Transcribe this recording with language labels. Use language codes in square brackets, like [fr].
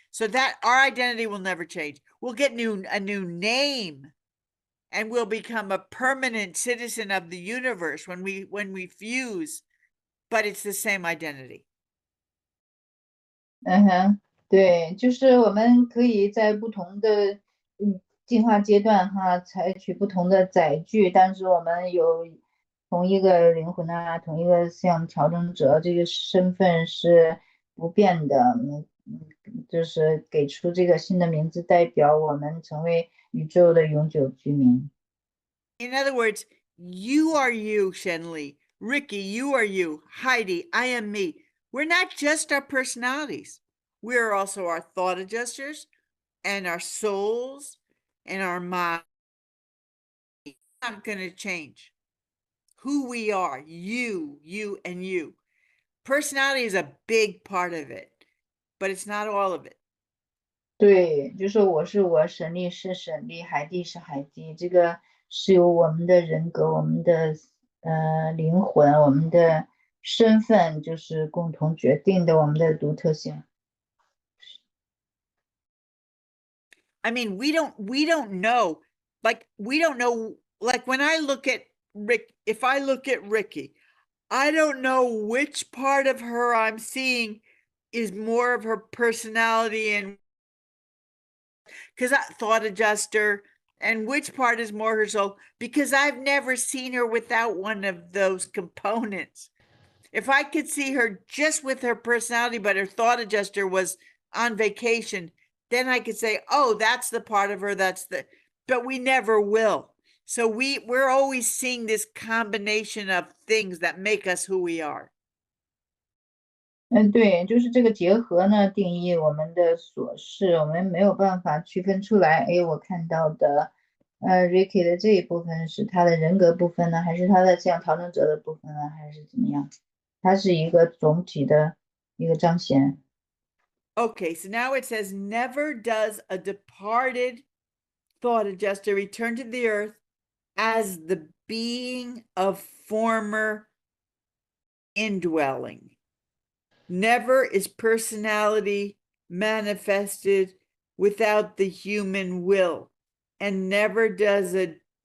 [en] So that our identity will never change. We'll get a new name. And we'll become a permanent citizen of the universe when we fuse, but it's the same identity. [zh] 对，就是我们可以在不同的进化阶段哈，采取不同的载具，但是我们有同一个灵魂啊，同一个像调整者，这个身份是不变的。就是给出这个新的名字，代表我们成为宇宙的永久居民。 [en] In other words, you are you, Shenli. Ricky, you are you. Heidi, I am me. We're not just our personalities. We're also our thought adjusters and our souls and our mind. It's not going to change. who we are, you, and you. Personality is a big part of it, but it's not all of it. [zh] 对，就说我是我，沈丽是沈丽，海蒂是海蒂，这个是由我们的人格、我们的灵魂、我们的身份，就是共同决定的我们的独特性。 [en] I mean, we don't know, like, we don't know, like when I look at Rick, if I look at Ricky, I don't know which part of her I'm seeing is more of her personality and because I thought adjuster, and which part is more her soul, because I've never seen her without one of those components. If I could see her just with her personality, but her thought adjuster was on vacation, then I could say, oh, that's the part of her, but we never will. So we're always seeing this combination of things that make us who we are. [zh] 对，就是这个结合呢，定义我们的所是，我们没有办法区分出来。哎，我看到的，Ricky 的这一部分是他的人格部分呢，还是他的像调整者的部分呢，还是怎么样？它是一个总体的一个彰显。 [en] Okay, so now it says, never does a departed thought adjuster return to the earth as the being of former indwelling. Never is personality manifested without the human will, and never does it.